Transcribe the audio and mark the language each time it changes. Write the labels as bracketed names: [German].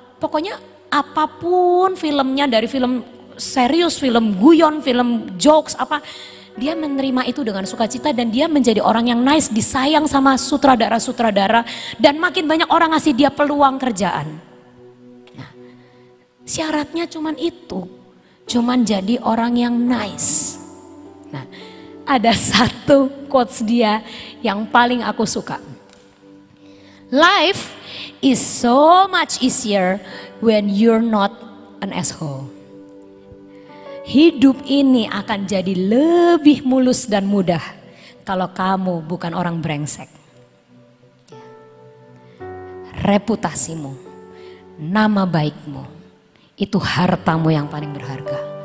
[Indonesian] Pokoknya apapun filmnya, dari film serius, film guyon, film jokes apa, dia menerima itu dengan sukacita dan dia menjadi orang yang nice, disayang sama sutradara-sutradara dan makin banyak orang ngasih dia peluang kerjaan. Nah, syaratnya cuman itu, cuman jadi orang yang nice. Nah, ada satu quotes dia yang paling aku suka. [English] Life is so much easier when you're not an asshole. [Indonesian] hidup ini akan jadi lebih mulus dan mudah kalau kamu bukan orang brengsek. Reputasimu, nama baikmu, itu hartamu yang paling berharga.